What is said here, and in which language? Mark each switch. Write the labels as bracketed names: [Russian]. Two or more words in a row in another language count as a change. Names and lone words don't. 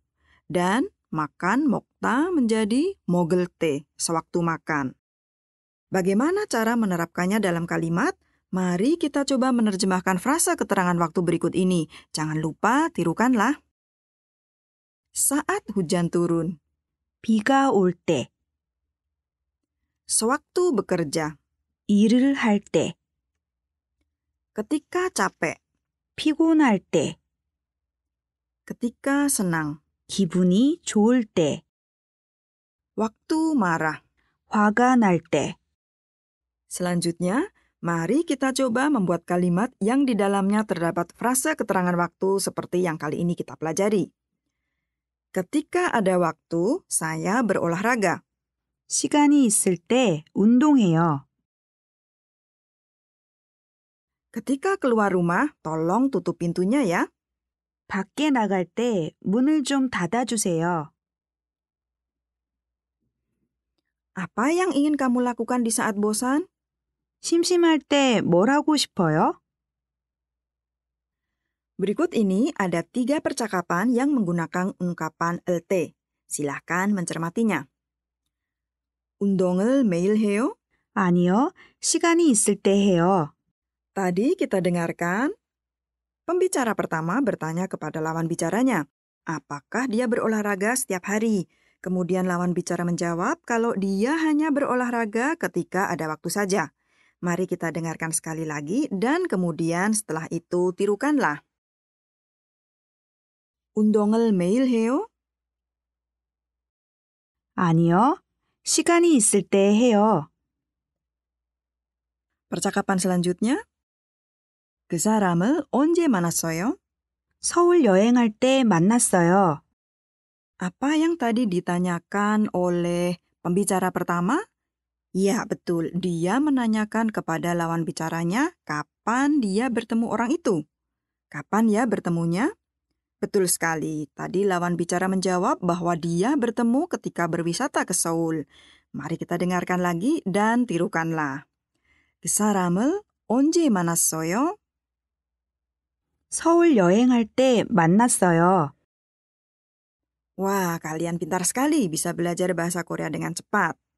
[Indonesian] Dan makan mokta menjadi mogelte sewaktu makan. Bagaimana cara menerapkannya dalam kalimat? Mari kita coba menerjemahkan frasa keterangan waktu berikut ini. Jangan lupa tirukanlah. Saat hujan turun. [Korean] 비가 올 때, [Indonesian] Sewaktu bekerja. [Korean] 일을 할 때, [Indonesian] Ketika capek. [Korean] 피곤할 때, [Indonesian] Ketika senang. [Korean] 기분이 좋을 때, [Indonesian] Waktu marah. [Korean] 화가 날 때, [Indonesian] Selanjutnya, mari kita coba membuat kalimat yang di dalamnya terdapat frasa keterangan waktu seperti yang kali ini kita pelajari. Ketika ada waktu, saya berolahraga. [Korean] 시간이 있을 때 운동해요. [Indonesian] Ketika keluar rumah, tolong tutup pintunya ya. [Korean] 밖에 나갈 때 문을 좀 닫아주세요. [Indonesian] Apa yang ingin kamu lakukan di saat bosan? [Korean] 심심할 때 뭘 하고 싶어요? [Indonesian] Berikut ini ada 3 percakapan yang menggunakan ungkapan elte. Silahkan mencermatinya. [Korean] 운동을 매일 해요? 아니요, 시간이 있을 때 해요. [Indonesian] Tadi kita dengarkan, pembicara pertama bertanya kepada lawan bicaranya, apakah dia berolahraga setiap hari? Kemudian lawan bicara menjawab kalau dia hanya berolahraga ketika ada waktu saja. Mari kita dengarkan sekali lagi dan kemudian setelah itu tirukanlah. [Korean] 운동을 매일 해요? 아니요, 시간이 있을 때 해요. [Indonesian] Percakapan selanjutnya, [Korean] 그 사람을 언제 만났어요? 서울 여행할 때 만났어요. [Indonesian] Apa yang tadi ditanyakan oleh pembicara pertama? Ya, betul. Dia menanyakan kepada lawan bicaranya kapan dia bertemu orang itu. Kapan ya bertemunya? Betul sekali. Tadi lawan bicara menjawab bahwa dia bertemu ketika berwisata ke Seoul. Mari kita dengarkan lagi dan tirukanlah. [Korean] 그 사람을 언제 만났어요? 서울 여행할 때 만났어요. [Indonesian] Wah, kalian pintar sekali bisa belajar bahasa Korea dengan cepat.